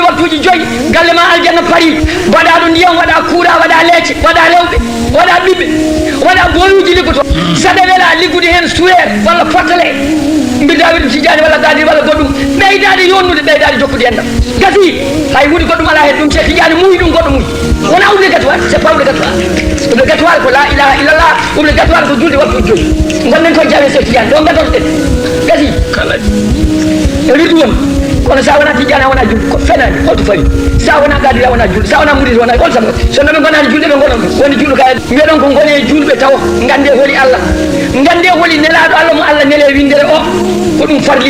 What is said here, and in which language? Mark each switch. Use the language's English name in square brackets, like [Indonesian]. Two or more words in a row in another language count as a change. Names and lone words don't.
[Fula] waktuji joyi galle ma aljanna paari waɗa ɗo ndiyam waɗa kuuɗa waɗa leecce waɗa lewɓe waɗa ɓiɓɓe waɗa boyuji liggoto saɗa wela liggude hen suwer walla fottale mbirda wirdu tijani walla gadir walla goɗɗum ɓeydade yonnude ɓeydade jokkude endam gasi hay huuɗi goɗɗum ala hen ɗum se tijani muuyi ɗum goɗɗo muuyi wona obligatoire [French] c'est pas obligatoire [Fula] ko [Arabic] لا إله إلا الله [Fula] obligatoire ko julde waktuji joyi gonɗen koye jawe se tijani ɗo gadotoɗen gasi wirdu won kono sa wona tijani a wona julde ko fenade holto fawi sa wona gadiri a wona julde sa wona murid wona hol sago so noɓe gonani julde ɓe gonon woni julɗo ka mbiyeɗon ko gone julɓe taw gande holi Allah gande holi nelaɗo Allah mo Allah nele windere o ko ɗum farli